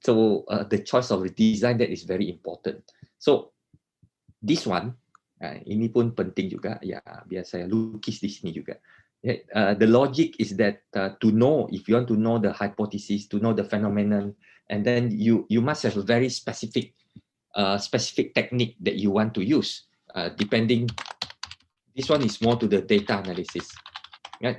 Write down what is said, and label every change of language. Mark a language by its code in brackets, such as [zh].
[en] So the choice of the design, that is very important. So this one, [ms] ini pun penting juga ya, biar saya lukis di sini juga. [en] The logic is that to know, if you want to know the hypothesis, to know the phenomenon, and then you must have a very specific technique that you want to use. Depending, this one is more to the data analysis, right?